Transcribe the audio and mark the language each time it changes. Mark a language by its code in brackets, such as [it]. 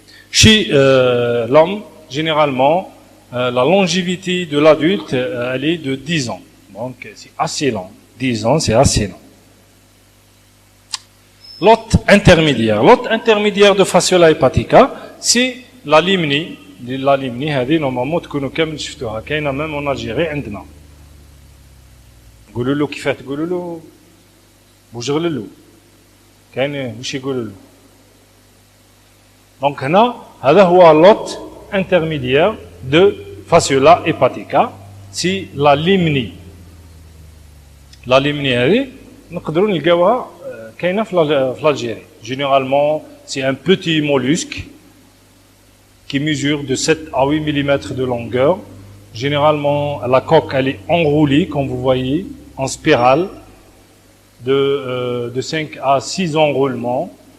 [fr] Chez l'homme, généralement, la longévité de l'adulte, elle est de 10 ans. Donc, c'est assez long. 10 ans, c'est assez long. L'hôte intermédiaire. L'hôte intermédiaire de fasciole hepatica, c'est la limni. [ar] La limni, هذه normalement تكونوا كامل شفتوها. كاينه [fr] même en Algérie [ar] عندنا. قولوا له كيفاه تقولوا له بوجغل له. كاين واش يقولوا له. [fr] Donc [ar] هنا هذا هو [fr] l'hôte intermédiaire de fasciole hepatica, c'est la limni. [ar] La limni هذه نقدروا نلقاوها كاينه في l'Algérie. [fr] Généralement, c'est un petit mollusque qui mesure de 7 à 8 mm de longueur. Généralement, la coque, elle est enroulée, comme vous voyez, en spirale, de 5 à 6 enroulements.